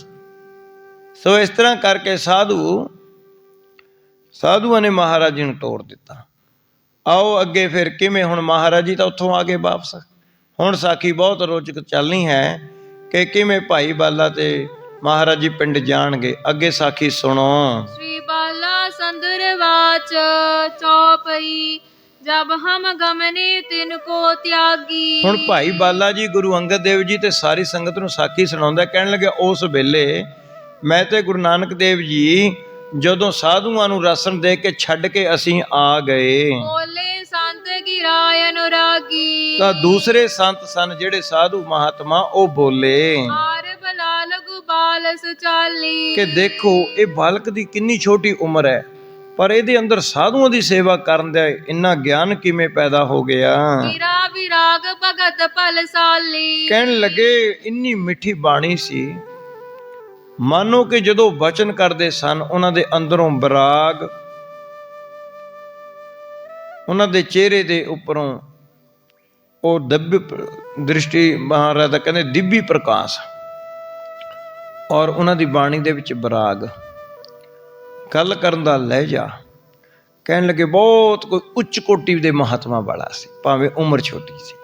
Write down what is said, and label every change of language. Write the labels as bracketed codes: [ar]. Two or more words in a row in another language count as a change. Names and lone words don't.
[pa] ਸੋ ਇਸ ਤਰ੍ਹਾਂ ਕਰਕੇ ਸਾਧੂਆਂ ਨੇ ਮਹਾਰਾਜ ਜੀ ਨੂੰ ਤੋੜ ਦਿੱਤਾ। ਆਓ ਅੱਗੇ ਫਿਰ ਕਿਵੇਂ। ਹੁਣ ਮਹਾਰਾਜ ਜੀ ਤਾਂ ਉੱਥੋਂ ਆ ਗਏ ਵਾਪਸ। ਹੁਣ ਸਾਖੀ ਬਹੁਤ ਰੋਚਕ ਚੱਲਣੀ ਹੈ ਕਿ ਕਿਵੇਂ ਭਾਈ ਬਾਲਾ ਤੇ ਮਹਾਰਾਜ ਜੀ ਪਿੰਡ ਜਾਣਗੇ। ਅੱਗੇ ਸਾਖੀ ਸੁਣੋ। [bra] श्री बाला संदर वाच चौपई, जब हम गमने तिनको त्यागी। [pa] ਹੁਣ ਭਾਈ ਬਾਲਾ ਜੀ ਗੁਰੂ ਅੰਗਦ ਦੇਵ ਜੀ ਤੇ ਸਾਰੀ ਸੰਗਤ ਨੂੰ ਸਾਖੀ ਸੁਣਾਉਂਦਾ। ਕਹਿਣ ਲੱਗੇ ਉਸ ਵੇਲੇ ਮੈਂ ਤੇ ਗੁਰੂ ਨਾਨਕ ਦੇਵ ਜੀ ਜਦੋਂ ਸਾਧੂਆਂ ਨੂੰ ਰਸਨ ਦੇ ਕੇ ਛੱਡ ਕੇ ਅਸੀਂ ਆ ਗਏ, [bra] बोले संत गिराय अनुरागी। [pa] ਤਾਂ ਦੂਸਰੇ ਸੰਤ ਸਨ ਜਿਹੜੇ ਸਾਧੂ ਮਹਾਤਮਾ, ਉਹ ਬੋਲੇ [bra] आर बलाल गुबाल सुचाली। [pa] ਕਿ ਦੇਖੋ ਇਹ ਬਾਲਕ ਦੀ ਕਿੰਨੀ ਛੋਟੀ ਉਮਰ ਹੈ, ਪਰ ਇਹਦੇ ਅੰਦਰ ਸਾਧੂਆਂ ਦੀ ਸੇਵਾ ਕਰਨ ਦਾ ਇੰਨਾ ਗਿਆਨ ਕਿਵੇਂ ਪੈਦਾ ਹੋ ਗਿਆ। [bra] गिरा विराग भगत फलसाली। [pa] ਕਹਿਣ ਲੱਗੇ ਇੰਨੀ ਮਿੱਠੀ ਬਾਣੀ ਸੀ, ਮਾਨੋ ਕਿ ਜਦੋਂ ਵਚਨ ਕਰਦੇ ਸਨ ਉਹਨਾਂ ਦੇ ਅੰਦਰੋਂ ਵਿਰਾਗ, ਉਹਨਾਂ ਦੇ ਚਿਹਰੇ ਦੇ ਉੱਪਰੋਂ ਉਹ ਦ੍ਰਿਸ਼ਟੀ ਮਹਾਰਾਜ ਦਾ ਕਹਿੰਦੇ ਦਿਵੀ ਪ੍ਰਕਾਸ਼ ਔਰ ਉਹਨਾਂ ਦੀ ਬਾਣੀ ਦੇ ਵਿੱਚ ਬਰਾਗ, ਗੱਲ ਕਰਨ ਦਾ ਲਹਿਜਾ, ਕਹਿਣ ਲੱਗੇ ਬਹੁਤ ਕੋਈ ਉੱਚ ਕੋਟੀ ਦੇ ਮਹਾਤਮਾ ਵਾਲਾ ਸੀ, ਭਾਵੇਂ ਉਮਰ ਛੋਟੀ ਸੀ।